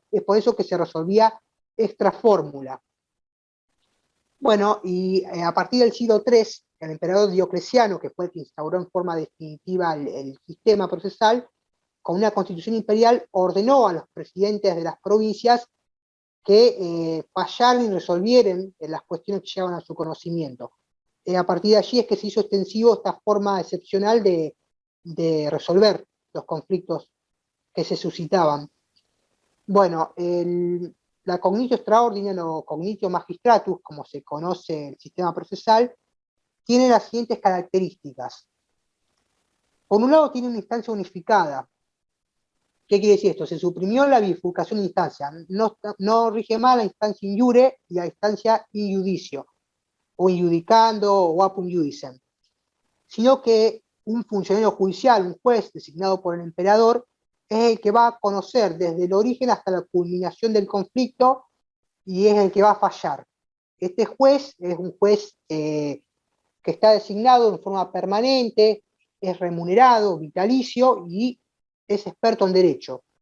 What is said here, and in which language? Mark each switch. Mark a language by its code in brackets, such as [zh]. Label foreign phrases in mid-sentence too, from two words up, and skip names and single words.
[es] Es por eso que se resolvía extra fórmula. Bueno, y a partir del siglo III, el emperador Diocleciano, que fue el que instauró en forma definitiva el sistema procesal, con una constitución imperial, ordenó a los presidentes de las provincias que fallaran y resolvieran las cuestiones que llegaban a su conocimiento. A partir de allí es que se hizo extensivo esta forma excepcional de resolver los conflictos que se suscitaban. Bueno, la [la] cognitio extraordinaria o cognitio magistratus, [es] como se conoce el sistema procesal, tiene las siguientes características. Por un lado, tiene una instancia unificada. ¿Qué quiere decir esto? Se suprimió la bifurcación de instancia. No rige más la instancia [la] in iure [es] y la instancia [la] in iudicio, [es] o [la] in iudicando [es] o [la] apud iudicem, [es] sino que un funcionario judicial, un juez designado por el emperador, es el que va a conocer desde el origen hasta la culminación del conflicto y es el que va a fallar. Este juez es un juez que está designado en forma permanente, es remunerado, vitalicio y es experto en derecho.